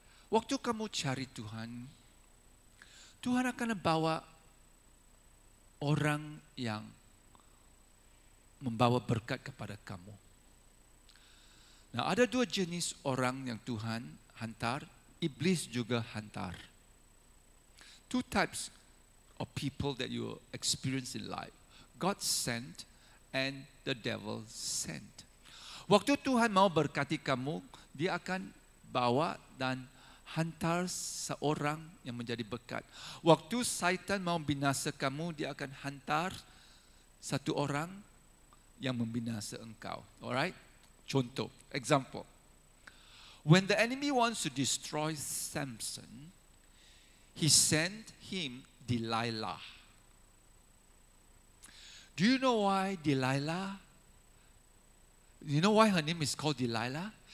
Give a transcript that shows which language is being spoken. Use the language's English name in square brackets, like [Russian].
[Malay] Waktu kamu cari Tuhan, Tuhan akan bawa orang yang membawa berkat kepada kamu. Nah, ada dua jenis orang yang Tuhan hantar, iblis juga hantar. [English] Two types of people that you experience in life. God sent and the devil sent. [Malay] Waktu Tuhan mau berkati kamu, dia akan bawa dan hantar seorang yang menjadi berkat. Waktu syaitan mau binasa kamu, dia akan hantar satu orang yang membinasa engkau. [English] Alright? Contoh, example. When the enemy wants to destroy Samson, he sent him Delilah. Do you know why Delilah? You know why her name is called Delilah?